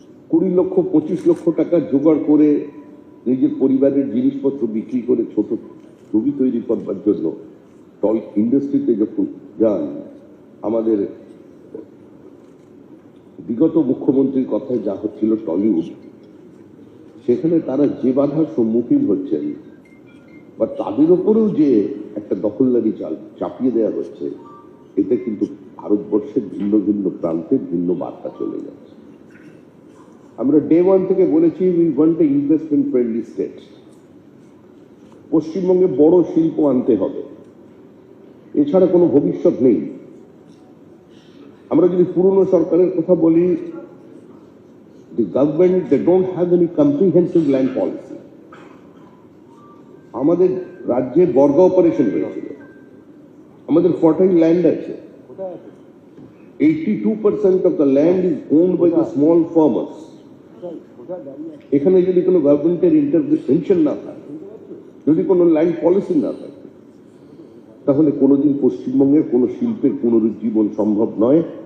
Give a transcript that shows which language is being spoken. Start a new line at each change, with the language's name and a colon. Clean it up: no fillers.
Bangla: 20 লক্ষ 25 লক্ষ টাকা জোগাড় করে নিজের পরিবারের জিনিসপত্র বিক্রি করে ছোট ছবি তৈরি করবার জন্য টয় ইন্ডাস্ট্রিতে যখন যান, আমাদের বিগত মুখ্যমন্ত্রীর কথায় যা হচ্ছিল টলিউড, সেখানে তারা যে বাধার সম্মুখীন হচ্ছেন বা তাদের উপরেও যে একটা দখলদারি চাপিয়ে দেওয়া হচ্ছে, এতে কিন্তু ভারতবর্ষের ভিন্ন ভিন্ন প্রান্তে ভিন্ন বার্তা চলে যাচ্ছে। আমরা ডে ওয়ান থেকে বলেছি
English: We want a investment friendly state.
Bangla: পশ্চিমবঙ্গে বড় শিল্প আনতে হবে, এছাড়া কোনো ভবিষ্যৎ নেই। আমরা যদি পুরনো সরকারের কথা বলি,
English: the government, they don't have any comprehensive land policy.
Bangla: আমাদের রাজ্যে বর্গা অপারেশন হয়েছিল, আমাদের ফার্টাইল ল্যান্ড আছে,
English: 82% of the land is owned by the small farmers.
Bangla: এখানে যদি কোনো গভর্নমেন্টের ইন্টারভেনশন না থাকে, যদি কোনো ল্যান্ড পলিসি না থাকে, তাহলে কোনোদিন পশ্চিমবঙ্গের কোনো শিল্পের পুনরুজ্জীবন সম্ভব নয়।